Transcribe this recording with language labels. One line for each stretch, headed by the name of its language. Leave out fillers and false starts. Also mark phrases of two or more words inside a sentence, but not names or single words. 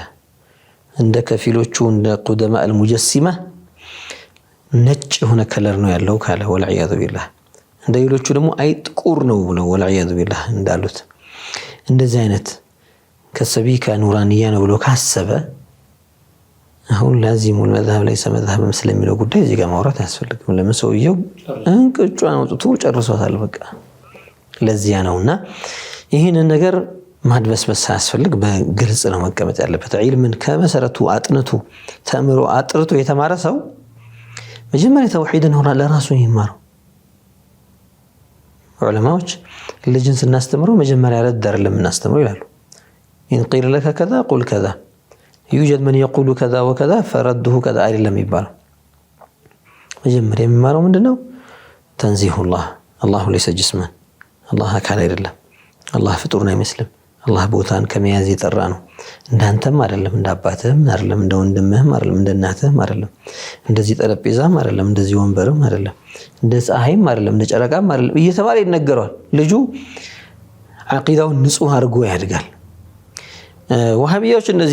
Amharic: እንደ ከፊሎቹ እንደ ቁደማ المجسمه ነጭ ሆነ ከለር ነው ያለው ካለ
Arabic: والعياذ بالله
Amharic: እንደ ሌሎቹ ደግሞ አይ ጥቁር ነው ብለው
Arabic: والعياذ بالله
Amharic: እንዳሉት እንደዚህ አይነት ከሰቢካ ኑራንያ ነው ብሎ ካሰበ አሁን
Arabic: لازم المذهب ليس مذهب
Amharic: ስለሚለው ጉዳይ እዚህ ጋር ማውራት ያስፈልግም። ለምን ሰውየው እንቅጯን አውጥቶ ጨርሷታል በቃ ለዚያ ነውና ይሄን ነገር ማድበስበስ ያስፈልግ በግልጽ ነው መቀመጥ ያለበት። ዒልምን ከመሰረቱ አጥንቱ ተምሮ አጥርቶ የተማረ ሰው መጀመሪያ ተውሂድን ሆነ ለራሱ ይማረው። ዑለማዎች ልጅን ስናስተምረው መጀመሪያ ረድ አይደለም እናስተምረው ይላሉ።
Arabic: إن قيل لك كذا قل كذا يوجد من يقول كذا وكذا فرده كذا
Amharic: አይደለም ይባላል። መጀመሪያ የሚማረው ምንድነው? ተንዚሁ
Arabic: الله ليس جسما الله
Amharic: አካል አይደለም الله ፍጡር ነው አይመስልም الله ቦታን ከመያዝ የጠራ ነው። እንዳንተም አይደለም እንዳባትህም አይደለም እንደወንድምህም አይደለም እንደናትህም አይደለም እንደዚህ ጠረጴዛም አይደለም እንደዚህ ወንበርም አይደለም እንደ ፀሐይም አይደለም እንደ ጨረቃም አይደለም እየተባለ ይነገራል። ልጁ አቂዳውን ንጹህ አድርጎ ያድጋል። ወሃቢያዎች እንደዚህ